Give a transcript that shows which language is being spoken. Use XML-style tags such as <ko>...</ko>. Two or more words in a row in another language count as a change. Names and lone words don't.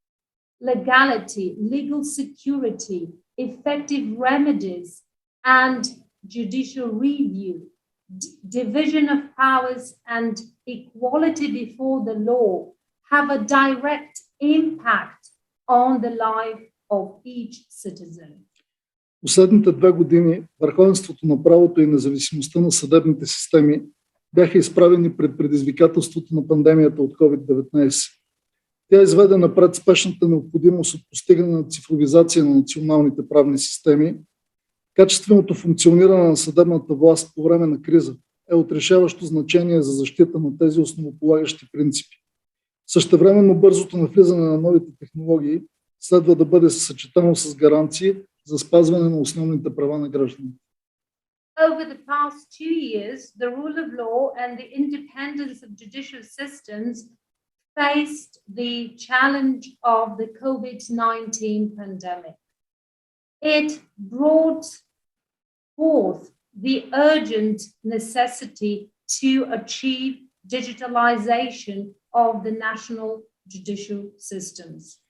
<en>Legality, legal security, effective remedies, and judicial review, division of powers, and equality before the law have a direct impact on the life of each citizen.</en> <bg>Последните 2 години върховенството на правото и независимостта на съдебните системи бяха изправени пред предизвикателството на пандемията от COVID-19. Тя изведе напред спешната необходимост от постигане на цифровизация на националните правни системи. Качественото функциониране на съдебната власт по време на криза е от решаващо значение за защита на тези основополагащи принципи. Същевременно бързото навлизане на новите технологии следва да бъде съчетано с гаранции за спазване на основните права на гражданите.</bg> <en>Over the past 2 years, the rule of law and the independence of judicial systems faced the challenge of the COVID-19 pandemic. It brought forth the urgent necessity to achieve digitalization of the national judicial systems.</en>